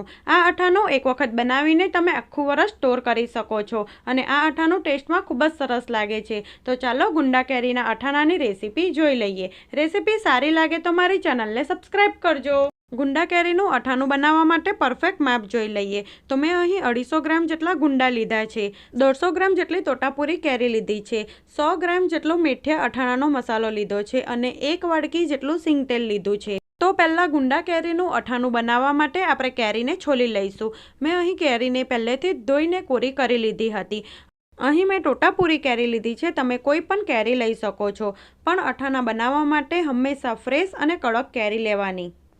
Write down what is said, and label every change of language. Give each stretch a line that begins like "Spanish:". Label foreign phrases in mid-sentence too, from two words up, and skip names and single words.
Gujarati: આ અથાણું એક વખત બનાવીને તમે આખું વરસ સ્ટોર કરી શકો છો અને આ અથાણું ટેસ્ટમાં ખૂબ જ સરસ લાગે છે। તો ચાલો ગુંદા કેરીના અથાણાની રેસિપી જોઈ લઈએ। રેસિપી સારી લાગે તો મારી ચેનલને સબ્સ્ક્રાઇબ કરજો। ગુંદા કેરીનું અથાણું બનાવવા માટે પરફેક્ટ માપ જોઈ લઈએ। તો મેં અહીં 250 ગ્રામ જેટલા ગુંદા લીધા છે, 150 ગ્રામ જેટલી તોતાપુરી કેરી લીધી છે, 100 ગ્રામ જેટલો મેથિયા અથાણાનો મસાલો લીધો છે અને 1 વાડકી જેટલું સિંગ તેલ લીધું છે। તો પહેલા ગુંડા કેરીનું અઠાણું બનાવવા માટે આપણે કેરીને છોલી લઈશું। મેં અહીં કેરીને પહેલેથી જ ધોઈને કોરી કરી લીધી હતી। અહીં મેં ટોટાપુરી કેરી લીધી છે, તમે કોઈ પણ કેરી લઈ શકો છો, પણ અઠાણા બનાવવા માટે હંમેશા ફ્રેશ અને કડક કેરી લેવાની।